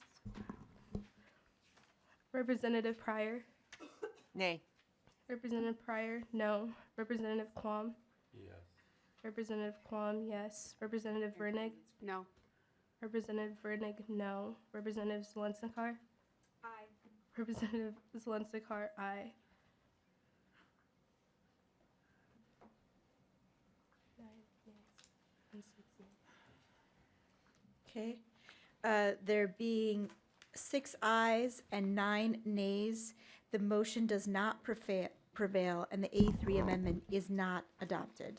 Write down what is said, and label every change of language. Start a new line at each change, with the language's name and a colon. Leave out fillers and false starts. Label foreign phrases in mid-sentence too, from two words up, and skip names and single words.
English: Representative Pryor, Nay. Representative Pryor, no. Representative Quam, Yes. Representative Quam, yes. Representative Vernig, No. Representative Vernig, no. Representative Zelensnikar, Aye. Representative Zelensnikar, aye. Okay. There being 6 ayes and 9 nays, the motion does not prevail, and the A3 amendment is not adopted.